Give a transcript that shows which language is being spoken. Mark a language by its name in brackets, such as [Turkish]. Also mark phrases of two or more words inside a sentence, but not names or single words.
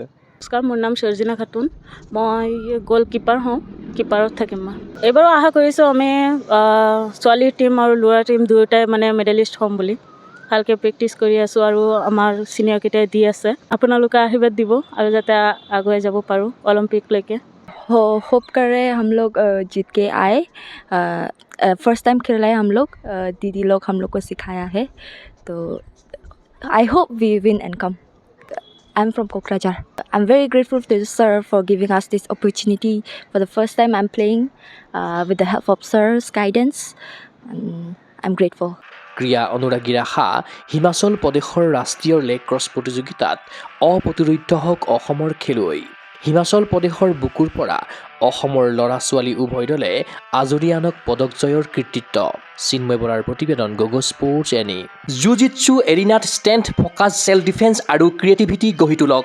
[Assamese] নমস্কাৰ, মোৰ নাম সৰ্জিনা খাতুন, মই গ'ল কিপাৰ হওঁ, কিপাৰত থাকিম মই। এইবাৰো আশা কৰিছোঁ আমি ছোৱালীৰ টীম আৰু ল'ৰা টীম দুয়োটাই মানে মেডেলিষ্ট হ'ম বুলি। ভালকৈ প্ৰেক্টিছ কৰি আছোঁ আৰু আমাৰ ছিনিয়ৰকেইটাই দি আছে। আপোনালোকে আশীৰ্বাদ দিব আৰু যাতে আগুৱাই যাব পাৰোঁ অলিম্পিকলৈকে। [Hindi] होप कर रहे हैं हम लोग जीत के आए। [English] first time [Hindi] खेल रहे हैं हम लोग, दीदी लोग हम लोग को सिखाया है, तो [English] I hope we win and come. I'm from Kokrajhar. I'm very grateful to sir for giving us this opportunity. For the first time I'm playing with the help of sir's guidance. I'm grateful. [Assamese] ক্ৰীড়া অনুৰাগীৰ আশা হিমাচল প্ৰদেশৰ ৰাষ্ট্ৰীয় লেক্ৰছ প্ৰতিযোগিতাত অপ্ৰতিৰোধ্য হওক অসমৰ খেলুৱৈ। হিমাচল প্ৰদেশৰ বুকুৰ পৰা অসমৰ ল'ৰা ছোৱালী উভয় দলে আজৰি আনক পদক জয়ৰ কৃতিত্ব। চিন্ময় বৰাৰ প্ৰতিবেদন, গগো স্পৰ্টছ এনি। জুজিটছু এৰিনাত [English] strength, focus, self defence [Assamese] আৰু ক্ৰিয়েটিভিটি গঢ়ি তোলক।